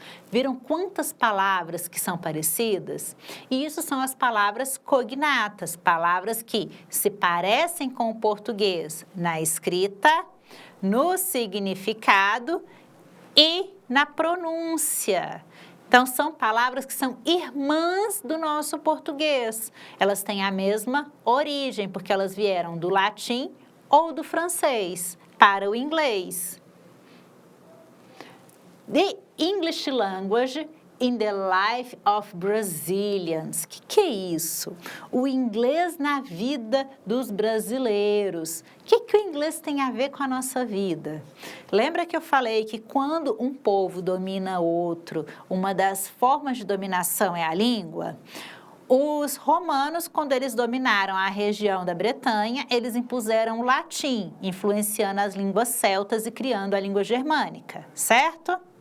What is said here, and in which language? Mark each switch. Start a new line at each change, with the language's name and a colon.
Portuguese: Viram quantas palavras que são parecidas? E isso são as palavras cognatas, palavras que se parecem com o português na escrita, no significado e na pronúncia. Então, são palavras que são irmãs do nosso português. Elas têm a mesma origem, porque elas vieram do latim ou do francês para o inglês.
English: The English language in the life of Brazilians.
Portuguese: O que é isso? O inglês na vida dos brasileiros. O que o inglês tem a ver com a nossa vida? Lembra que eu falei que quando um povo domina outro, uma das formas de dominação é a língua? Os romanos, quando eles dominaram a região da Bretanha, eles impuseram o latim, influenciando as línguas celtas e criando a língua germânica, certo?